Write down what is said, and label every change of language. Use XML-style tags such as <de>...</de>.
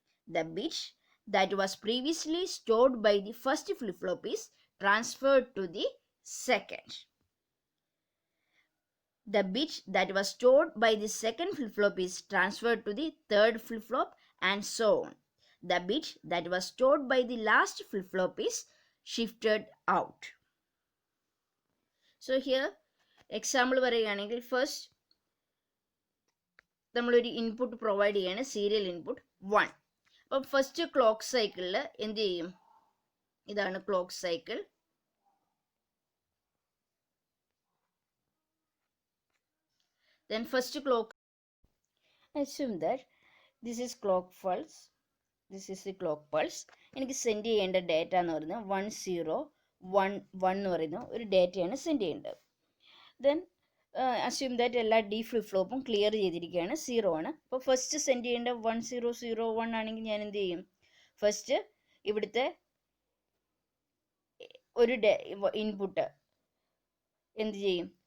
<en>The bit that was previously stored by the first flip-flop is transferred to the second. The bit that was stored by the second flip-flop is transferred to the third flip-flop, and so on. The bit that was stored by the last flip-flop is shifted out. So here example</en> <ml>പറയുകയാണെങ്കിൽ first നമ്മളൊരു input provide ചെയ്യാണ്, serial input 1. അപ്പം first clock സൈക്കിളിൽ എന്ത് ചെയ്യും? ഇതാണ് clock cycle.</ml> <en>Then first clock, assume that this is clock pulse, this is the clock pulse.</en> <ml>എനിക്ക് send ചെയ്യേണ്ട ഡേറ്റ എന്ന് പറയുന്നത് 1011 എന്ന് പറയുന്ന ഒരു ഡേറ്റയാണ് സെൻഡ് ചെയ്യേണ്ടത്.</ml> <en>then assume that</en> <ml>എല്ലാ ഡി ഫ്ലിപ്പ് ഫ്ലോപ്പും ക്ലിയർ ചെയ്തിരിക്കുകയാണ്, 0 ആണ്. അപ്പോൾ ഫസ്റ്റ് സെൻഡ് ചെയ്യേണ്ട 1001 ആണെങ്കിൽ ഞാൻ എന്ത് ചെയ്യും? ഫസ്റ്റ് ഇവിടുത്തെ ഒരു ഇൻപുട്ട് എന്ത് ചെയ്യും?</ml>